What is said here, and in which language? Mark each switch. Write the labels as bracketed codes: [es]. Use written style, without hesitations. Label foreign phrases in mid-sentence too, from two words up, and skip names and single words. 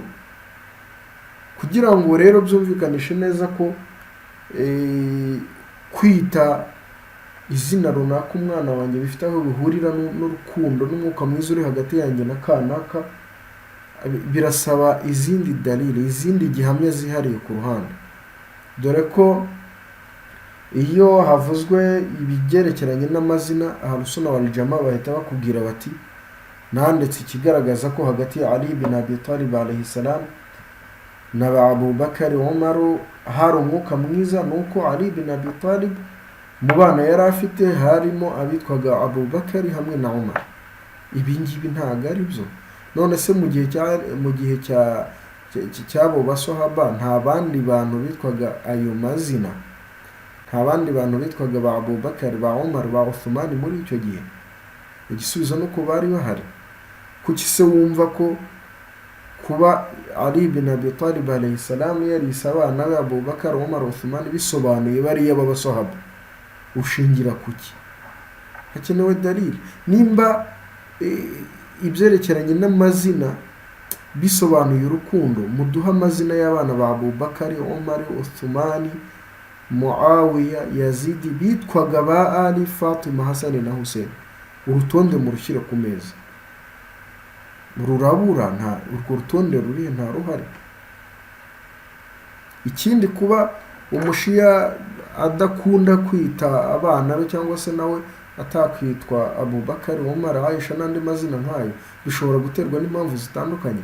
[rw] Kugira ngo rero byumvikanishe neza ko kwita izina runaka umwana wanjye bifite aho bihurira n'urukundo n'umwuka mwiza uri hagati yanjye na kanaka, birasaba izindi dalili, izindi gihamya zihariye ku ruhande. Dore ko iyo havuzwe ibigerekeranye n'amazina, [ar] أهل السنة والجماعة [rw] bahita bakubwira bati nanditse ikigaragaza ko hagati ya Ali bin Abi Talib [ar] عليه السلام [rw] na Abu Bakar, Umar hari umwuka mwiza, nuko Ali bin Abi Talib mu bana yari afite harimo abitwaga Abu Bakar hamwe na Umar. Ibi ngibi ntabwo ari byo. None se mu gihe cy'abo basahaba nta bandi bantu bitwaga ayo mazina, nta bandi bantu bitwaga ba Abu Bakar, ba Umar, ba Uthman muri icyo gihe? Igisubizo nuko bari bahari. Kuki se wumva ko kuba Ali bin Abi Talib [ar] عليه السلام [rw] yarise abana be Abu Bakar, Umar, Uthman bisobanuye bariya b'abasahaba? Ushingira kuki? Hakenewe dalili. Nimba ibyerekeranye n'amazina bisobanuye urukundo, muduha amazina y'abana ba Abu Bakar, Umar, Uthman, Muawiya, Yazid bitwaga ba Ali, Fatima, Hassan na Hussein. Urutonde murushyire ku meza. Rurabura, nta urwo rutonde rurihe, nta ruhari. Ikindi, kuba umushiya adakunda kwita abana be cyangwa se nawe atakwitwa Abu Bakar, Umar, Aisha n'andi mazina nk'ayo, bishobora guterwa n'impamvu zitandukanye.